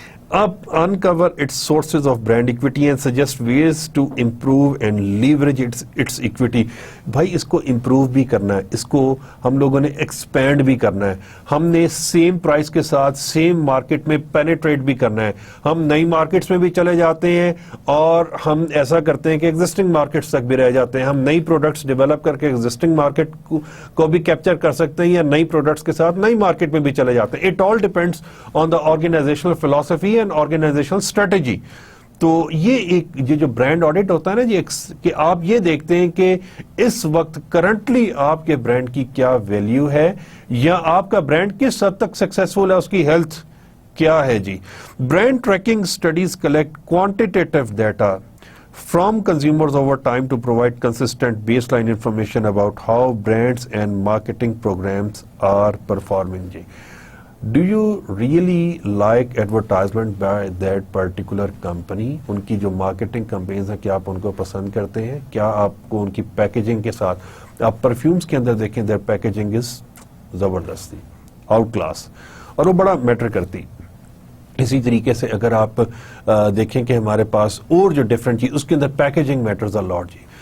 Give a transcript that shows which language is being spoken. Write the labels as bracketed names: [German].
[English] Up uncover its sources of brand equity and suggest ways to improve and leverage its equity. [Hindi] भाई इसको improve भी करना है, इसको हम लोगों ने expand भी करना है, हमने same price के साथ same market में penetrate भी करना है, हम नई markets में भी चले जाते हैं और हम ऐसा करते हैं कि existing markets तक भी रह जाते हैं, हम नई products develop करके existing market को भी capture कर सकते हैं या नई products के साथ नई market में भी चले जाते हैं. [English] It all depends on the organizational philosophy and organizational strategy. [Hindi] तो ये जो ब्रांड ऑडिट होता है ना जी, कि आप ये देखते हैं कि इस वक्त करंटली आपके ब्रांड की क्या वैल्यू है या आपका ब्रांड किस हद तक सक्सेसफुल है, उसकी हेल्थ क्या है जी. [English] Brand tracking studies collect quantitative data from consumers over time to provide consistent baseline information about how brands and marketing programs are performing जी. Do you really like advertisement by that particular company? [Hindi] उनकी जो marketing campaigns हैं, क्या आप उनको पसंद करते हैं? क्या आपको उनकी पैकेजिंग के साथ, आप परफ्यूम्स के अंदर देखें, [English] their packaging is [Hindi] ज़बरदस्ती, आउट क्लास, और वो बड़ा मैटर करती. इसी तरीके से अगर आप देखें कि हमारे पास और जो डिफरेंट चीज, उसके अंदर [English] packaging matters a lot [Hindi] ji.